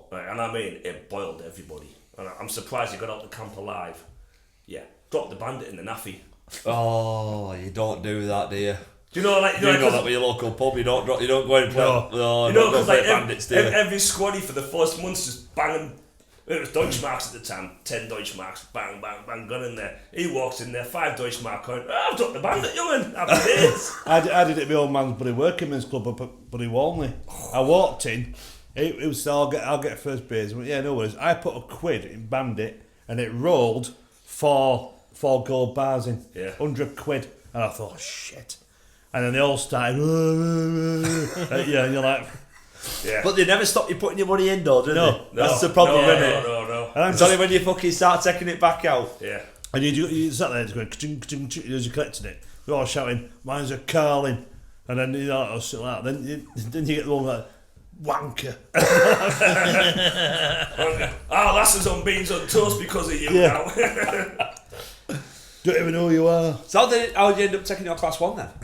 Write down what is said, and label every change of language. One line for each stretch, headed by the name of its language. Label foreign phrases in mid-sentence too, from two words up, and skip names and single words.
English: Right, and I mean, it boiled everybody. And I'm surprised he got out the camp alive. Yeah, dropped the bandit in the naffy. Oh, you don't do that, do you? Do you know, like, You know that with your local pub. You don't go and play. No, you know, don't go because play like bandits, do you? every squaddy for the first months just banging. It was Deutschmarks at the time, 10 Deutschmarks, bang, bang, bang, gun in there. He walks in there, 5 Deutschmark going, I've dropped the bandit, young'un, happy days. I did it at my old man's bloody working men's club up at Buddy Walney. I walked in, it was I'll get first beers. I went, yeah, no worries. I put a quid in Bandit and it rolled four gold bars in, Yeah. 100 quid. And I thought, shit. And then they all started, yeah, and you're like, Yeah. But they never stop you putting your money in, though, do No. they? That's the problem, no, isn't it? No. and I'm It's just, only when you fucking start taking it back out. Yeah. and you sat there going, ka-ching, ka-ching, ka-ching, as you're collecting it. We're all shouting, mine's a Carlin. And then, you know, I was sitting like that. Then you get the one like, wanker. Our lasses on beans on toast because of you Yeah. now. Don't even know who you are. So how did you end up taking your class 1 then?